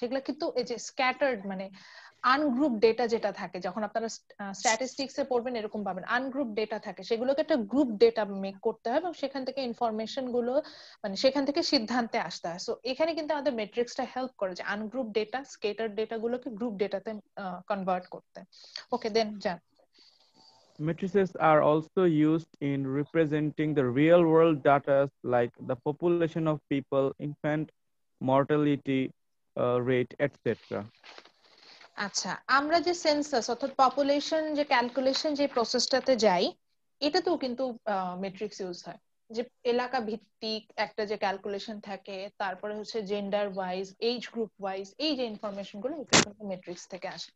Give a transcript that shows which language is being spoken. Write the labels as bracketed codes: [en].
[bn] সেগুলো কিন্তু এই যে স্ক্যাটার্ড, মানে আনগ্রুপ ডেটা যেটা থাকে, যখন আপনারা স্ট্যাটিস্টিক্স এ পড়বেন এরকম পাবেন, আনগ্রুপ ডেটা থাকে, সেগুলোকে একটা গ্রুপ ডেটা মেক করতে হয় এবং সেখান থেকে ইনফরমেশন গুলো, মানে সেখান থেকে সিদ্ধান্তে আসতে হয়। সো এখানে কিন্তু আমাদের মেট্রিক্সটা হেল্প করে যে আনগ্রুপ ডেটা, স্কেটার ডেটা গুলোকে গ্রুপ ডেটাতে কনভার্ট করতে। ওকে, দেন যান। [en] Matrices are also used in representing the real world data like the population of people, infant mortality rate, etc. [bn] আচ্ছা, আমরা যে সেন্সাস অর্থাৎ পপুলেশন যে ক্যালকুলেশন যে প্রসেসটাতে যাই, এটাতেও কিন্তু মেট্রিক্স ইউজ হয়। যে এলাকা ভিত্তিক একটা যে ক্যালকুলেশন থাকে, তারপরে হচ্ছে gender wise, age group wise, এই যে ইনফরমেশন গুলো এগুলো কিন্তু মেট্রিক্স থেকে আসে।